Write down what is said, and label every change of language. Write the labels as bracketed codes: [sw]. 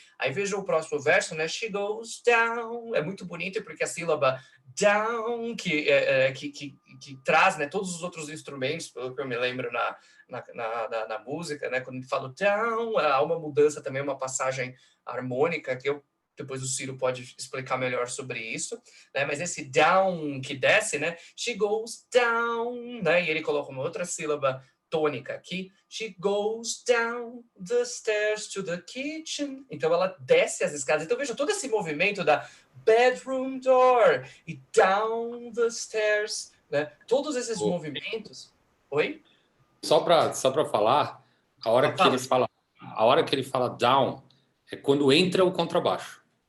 [pt] Aí veja o próximo verso, né? [en] She goes down. [pt] É muito bonito porque a sílaba down, que traz, né, todos os outros instrumentos, pelo que eu me lembro na música, né? Quando fala down, há uma mudança também, uma passagem harmônica, que depois o Ciro pode explicar melhor sobre isso, né? Mas esse down que desce, né? [en] She goes down, [pt] né? E ele coloca uma outra sílaba tônica aqui. [en] She goes down the stairs to the kitchen. [pt] Então ela desce as escadas. Então veja todo esse movimento da [en] bedroom door [pt] e [en] down the stairs, [pt] né? Todos esses movimentos. Oi? Só para falar, a hora que ele fala down é quando entra o contrabaixo.